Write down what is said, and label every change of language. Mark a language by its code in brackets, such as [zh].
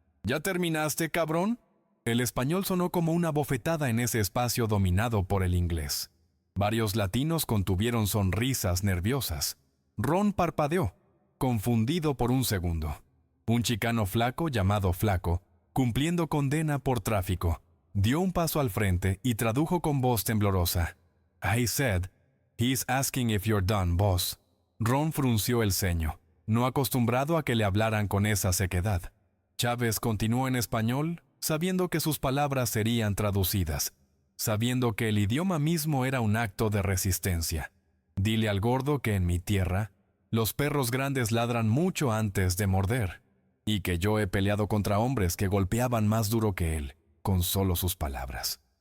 [es] ¿Ya terminaste, cabrón? El español sonó como una bofetada en ese espacio dominado por el inglés. Varios latinos contuvieron sonrisas nerviosas. Ron parpadeó, confundido por un segundo. Un chicano flaco llamado Flaco, cumpliendo condena por tráfico, dio un paso al frente y tradujo con voz temblorosa. [en] I said, he's asking if you're done, boss. [es] Ron frunció el ceño, no acostumbrado a que le hablaran con esa sequedad. Chávez continuó en español, sabiendo que sus palabras serían traducidas, sabiendo que el idioma mismo era un acto de resistencia. Dile al gordo que en mi tierra, los perros grandes ladran mucho antes de morder, y que yo he peleado contra hombres que golpeaban más duro que él, con solo sus palabras.